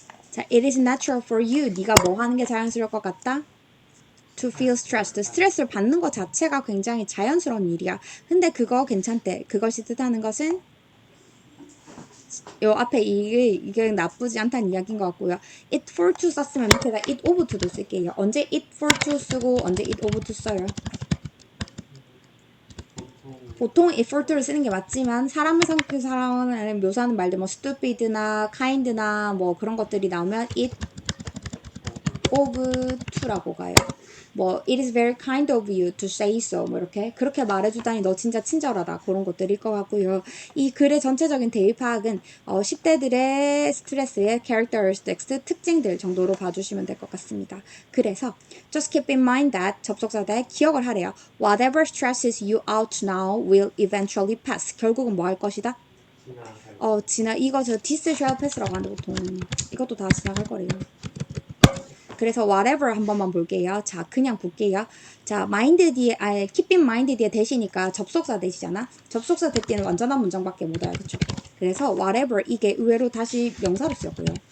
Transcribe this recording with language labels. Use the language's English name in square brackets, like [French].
[English] 자, it is natural for you. [Korean] 네가 뭐 하는 게 자연스러울 것 같다? [English] To feel stressed. [Korean] 스트레스를 받는 것 자체가 굉장히 자연스러운 일이야. 근데 그거 괜찮대. 그것이 뜻하는 것은 요 앞에 이게 나쁘지 않다는 이야기인 것 같고요. it for to 썼으면 밑에다 it of to도 쓸게요. 언제 it for to 쓰고 언제 it of to 써요? 보통 it for to를 쓰는 게 맞지만 사람을 묘사하는 말들 뭐 stupid나 kind나 뭐 그런 것들이 나오면 it of to라고 가요. 뭐 it is very kind of you to say so 뭐 이렇게 그렇게 말해주다니 너 진짜 친절하다 그런 것들일 것 같고요. 이 글의 전체적인 대입 파악은 10대들의 스트레스의 characteristics 특징들 정도로 봐주시면 될 것 같습니다. 그래서 just keep in mind that 접속사대 기억을 하래요. [English] Whatever stresses you out now will eventually pass. [Korean] 결국은 뭐 할 것이다? 이거 저 this shall pass 라고 하는데 보통 이것도 다 지나갈 거래요. 그래서 whatever 한 번만 볼게요. 자, 그냥 볼게요. 자, mind 뒤에, keep in mind 뒤에 대시니까 접속사 대시잖아. 접속사 대 뒤에는 완전한 문장밖에 못 와요. 그쵸? 그래서 whatever 이게 의외로 다시 명사로 쓰였고요.